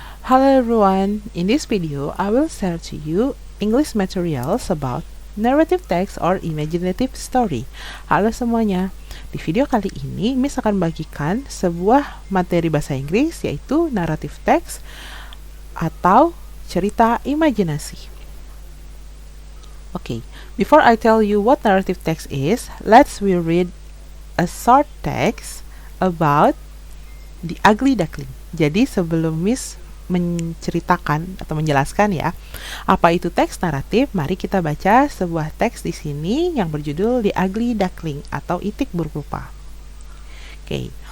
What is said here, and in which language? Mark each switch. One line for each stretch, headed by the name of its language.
English: Hello everyone, in this video I will share to you English materials about narrative text or imaginative story.
Indonesian: Halo semuanya, di video kali ini Miss akan bagikan sebuah materi bahasa Inggris yaitu narrative text atau cerita imajinasi.
English: Okay, before I tell you what narrative text is, let's read a short text about The Ugly Duckling.
Indonesian: Jadi sebelum Miss menceritakan atau menjelaskan ya apa itu teks naratif, mari kita baca sebuah teks di sini yang berjudul The Ugly Duckling atau Itik Buruk Rupa. Okay.